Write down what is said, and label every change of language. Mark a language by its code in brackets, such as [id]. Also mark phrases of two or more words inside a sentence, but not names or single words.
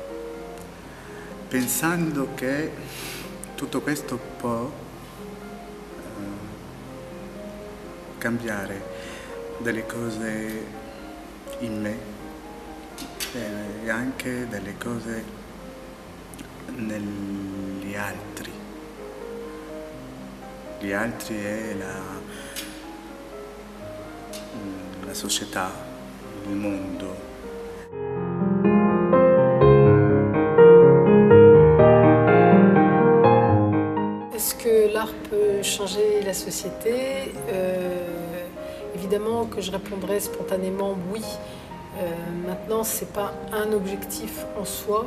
[it] pensando che tutto questo può cambiare delle cose in me e anche delle cose negli altri. Gli altri è la società, il mondo. [fr] Est-ce que l'art peut changer la société? Évidemment que je répondrais spontanément oui. Maintenant, ce n'est pas un objectif en soi.